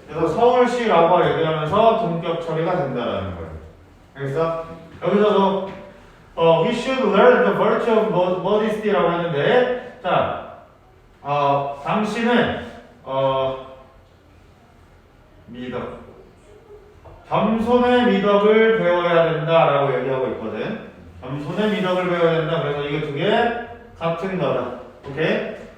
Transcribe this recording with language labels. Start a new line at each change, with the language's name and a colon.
Korean: 그래서 서울시라고 얘기하면서 동격 처리가 된다라는 거야. 알겠어? 여기서도
English: we should learn the virtue of modesty라고
Korean: 했는데 자, 당신은 미덕, 겸손의 미덕을 배워야 된다라고 얘기하고 있거든. 겸손의 미덕을 배워야 된다. 그래서 이거 두 개 같은 거다. 오케이?